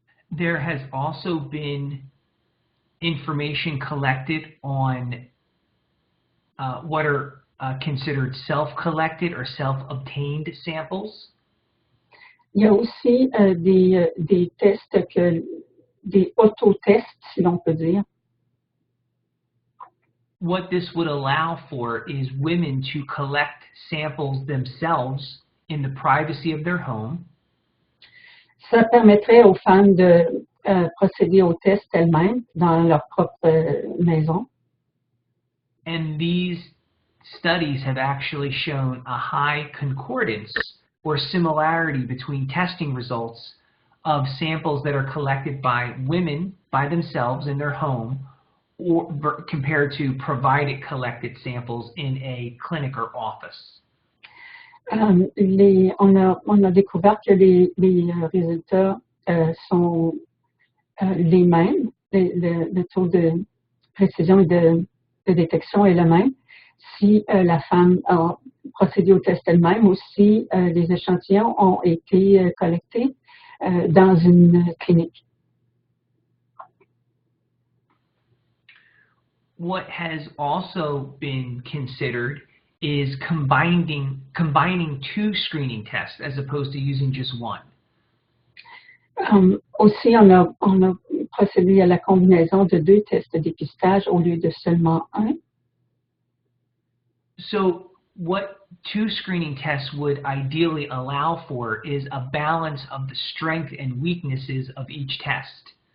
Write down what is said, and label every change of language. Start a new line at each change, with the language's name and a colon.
English: There has also been information collected on what are considered self-collected or self-obtained samples.
French: Il y a aussi des tests, des autotests, si l'on peut dire.
English: What this would allow for is women to collect samples themselves in the privacy of their home.
French: Ça permettrait aux femmes de procéder aux tests elles-mêmes dans leur propre maison.
English: And these studies have actually shown a high concordance or similarity between testing results of samples that are collected by women by themselves in their home or compared to provided collected samples in a clinic or office.
French: On a découvert que les résultats sont les mêmes, le taux de précision et de détection est le même si la femme a procédé au test elle-même ou si les échantillons ont été collectés dans une clinique.
English: what has also been considered is combining two screening tests as opposed to using just one.
French: Aussi, on a procédé à la combinaison de 2 tests de dépistage au lieu de seulement un.
English: So what two screening tests would ideally allow for is a balance of the strength and weaknesses of each test.